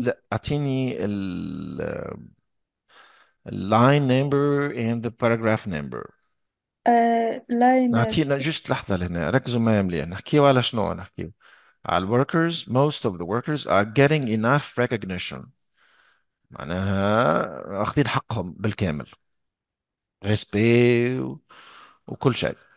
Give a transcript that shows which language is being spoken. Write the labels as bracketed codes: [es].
[ar] لا اعطيني اللاين نمبر [en] and the paragraph number. Line [ar] نعطينا جست لحظة لهنا ركزوا معايا مليح نحكيو على شنو نحكيو على workers. [en] Most of the workers are getting enough recognition. [ar] معناها اخذين حقهم بالكامل. respect وكل شيء.